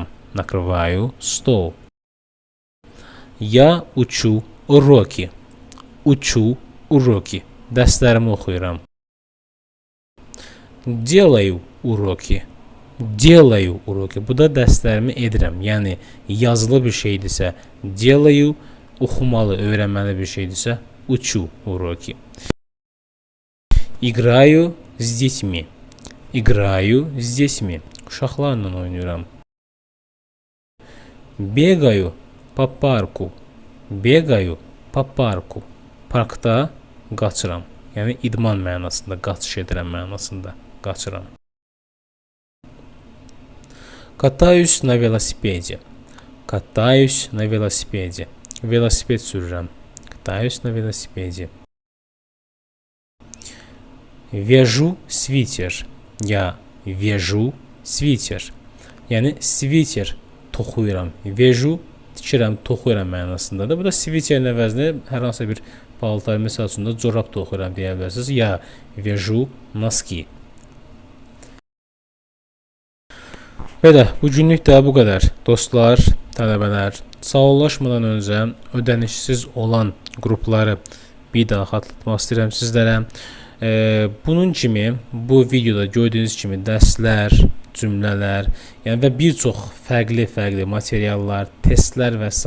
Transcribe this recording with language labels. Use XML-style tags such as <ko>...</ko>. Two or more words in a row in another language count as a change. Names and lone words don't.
<ru>Накрываю стол. Я учу уроки. Учу уроки.</ru> <az>Dərslərimi oxuyuram.</az> <ru>Делаю уроки. Делаю уроки.</ru> <az>Bu da dərslərimi edirəm. Yəni yazılı bir şeydirsə делаю, oxumalı, öyrənməli bir şeydirsə</az> <ru>учу уроки. Играю с детьми. Играю с детьми.</ru> <az>Uşaqlarla oynayıram.</az> <ru>Бегаю по парку. Бегаю по парку.</ru> <az>Parkda qaçıram. Yəni idman mənasında, qaçış edirəm mənasında qaçıram.</az> <ru>Катаюсь на велосипеде. Катаюсь на велосипеде.</ru> <az>Велосипед sürürəm.</az> <ru>Катаюсь на велосипеде. Вяжу свитер. Я вяжу свитер.</ru> <az>Yəni sviter toxuyuram. Вяжу tikirəm, toxuyuram mənasındadır. Bu da sviterin əvəzinə hər hansı bir paltar, məsəl üçün də corab toxuyuram deyə bilərsiniz.</az> <ru>Я вяжу носки.</ru> <az>Belə, bu günlük də bu qədər. Dostlar, tələbələr, sağollaşmadan öncə ödənişsiz olan qrupları bir daha xatırlatmaq istəyirəm sizlərə. Bunun kimi, bu videoda gördüyünüz kimi dərslər, cümlələr, yəni və bir çox fərqli materiallar, testlər və s.</az>